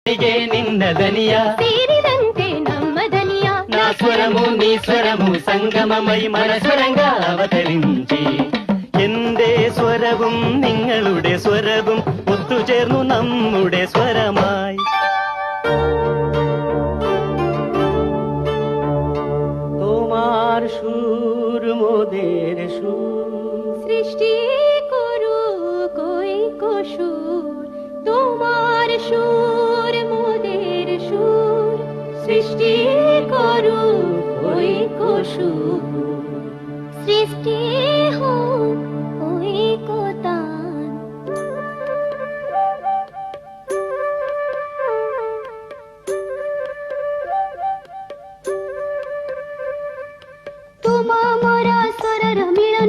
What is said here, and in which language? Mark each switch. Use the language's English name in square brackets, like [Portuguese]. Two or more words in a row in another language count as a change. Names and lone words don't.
[Kannada] ಹೀಗೆ ನಿನ್ನ ದನಿಯ ಸೇರಿದಂತೆ ನಮ್ಮ ದನಿಯ [Telugu] నా స్వరము నీ స్వరము సంగమమై మనస్వరంగా అవతరించి [Malayalam] എന്റെ സ്വരവും നിങ്ങളുടെ സ്വരവും ഒത്തുചേർന്നു നമ്മുടെ സ്വരമായി [Bangla] তোমার সুর মোদের সুর সৃষ্টি করু কই সুর তোমার সুর মোদের সুর সৃষ্টি করু কই সুর সৃষ্টি হোক ওই তান তোমা মোরা স্বরর মিলন